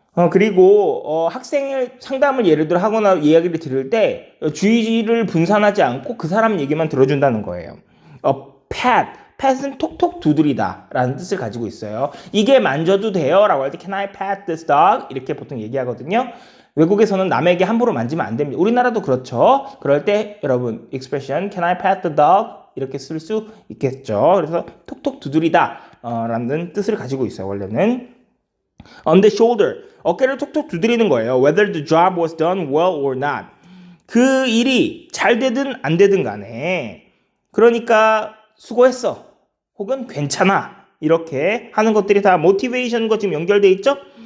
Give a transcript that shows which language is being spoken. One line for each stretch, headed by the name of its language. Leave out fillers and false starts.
Korean: 그리고 학생의 상담을 예를 들어 하거나 이야기를 들을 때 주의를 분산하지 않고 그 사람 얘기만 들어준다는 거예요. pat. pat은 톡톡 두드리다 라는 뜻을 가지고 있어요. 이게 만져도 돼요 라고 할 때
English: can I pat this dog?
Korean: 이렇게 보통 얘기하거든요. 외국에서는 남에게 함부로 만지면 안 됩니다. 우리나라도 그렇죠. 그럴 때 여러분 expression
English: can I pat the dog?
Korean: 이렇게 쓸 수 있겠죠. 그래서 톡톡 두드리다 라는 뜻을 가지고 있어요. 원래는
English: on the shoulder
Korean: 어깨를 톡톡 두드리는 거예요.
English: whether the job was done well or not
Korean: 그 일이 잘 되든 안 되든 간에 그러니까 수고했어 혹은 괜찮아 이렇게 하는 것들이 다 motivation과 지금 연결돼 있죠.